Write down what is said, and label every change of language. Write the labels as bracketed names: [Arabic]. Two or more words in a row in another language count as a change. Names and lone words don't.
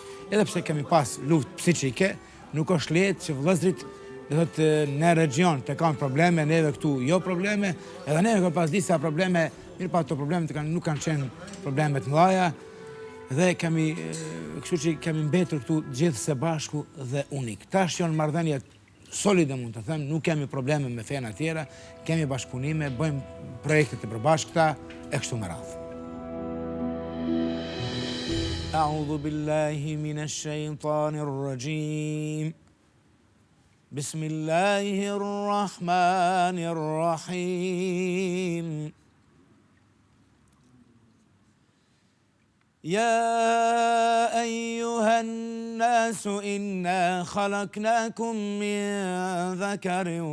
[Albanian] Edhe pse kemi pas luftë psiqike, nuk është lehtë që vëllezërit, do thotë në region të kanë probleme, neve këtu jo probleme, edhe neve kemi pas disa probleme, mirë pa ato problemet nuk kanë qenë probleme të mëdha, dhe kështu që kemi mbetur këtu gjithë së bashku dhe unik. Tash janë marrëdhënie solide, mund të them, nuk kemi probleme me fena tjera, kemi bashkëpunime, bëjmë projekte të përbashkëta e kështu me radhë. [Arabic] أعوذ بالله من الشيطان الرجيم. بسم الله الرحمن الرحيم. يا أيها الناس إنا خلقناكم من ذكر